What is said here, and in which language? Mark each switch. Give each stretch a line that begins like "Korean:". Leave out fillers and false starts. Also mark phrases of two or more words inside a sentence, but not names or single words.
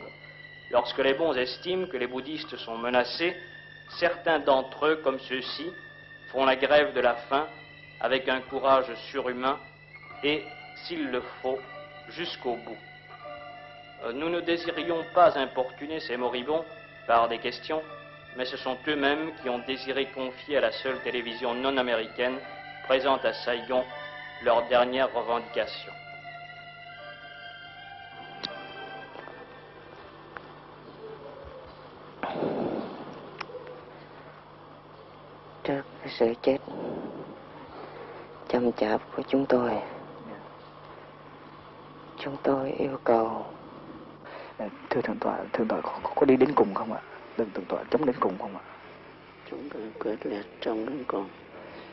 French: Lorsque les bons estiment que les bouddhistes sont menacés, certains d'entre eux, comme ceux-ci, font la grève de la faim avec un courage surhumain et, s'il le faut, jusqu'au bout. Nous ne désirions pas importuner ces moribonds par des questions, mais ce sont eux-mêmes qui ont désiré confier à la seule télévision non américaine présente à Saigon leurs dernières revendications.
Vietnamese: Trước cái sự chết chậm chạp của chúng tôi yêu cầu. Thưa thượng tọa có đi đến cùng không ạ? Thượng tọa chống đến cùng không ạ? Chúng tôi quyết liệt chống đến cùng.